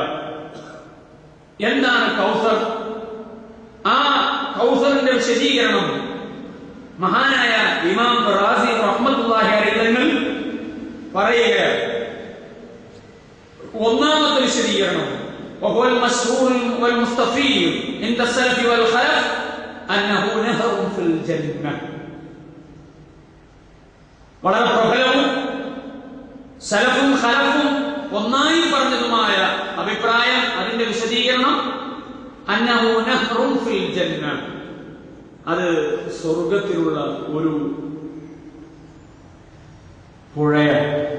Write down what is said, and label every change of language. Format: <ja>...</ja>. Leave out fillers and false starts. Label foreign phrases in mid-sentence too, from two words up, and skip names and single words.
<ml>എന്താണ് കൗസർ? ആ കൗസറിന്റെ വിശദീകരണം മഹാനായ ഇമാം റാസി</ml> <ar>رحمة الله عليه</ar> <ml>തങ്ങൾ പറയുക. ഒന്നാമത്തെ വിശദീകരണം</ml> <ar>وهو المشهور والمستفيض عند السلف والخلف أنه نهر في الجنة.</ar> <ml>വളരെ പ്രബലവും സലഫും ഖലഫും ഒന്നായി പറഞ്ഞതുമായ അഭിപ്രായം, അതിന്റെ വിശദീകരണം</ml> <ar>أنه نهر في الجنة,</ar> <ml>അത് സ്വർഗത്തിലുള്ള ഒരു പുഴയാണ്.</ml>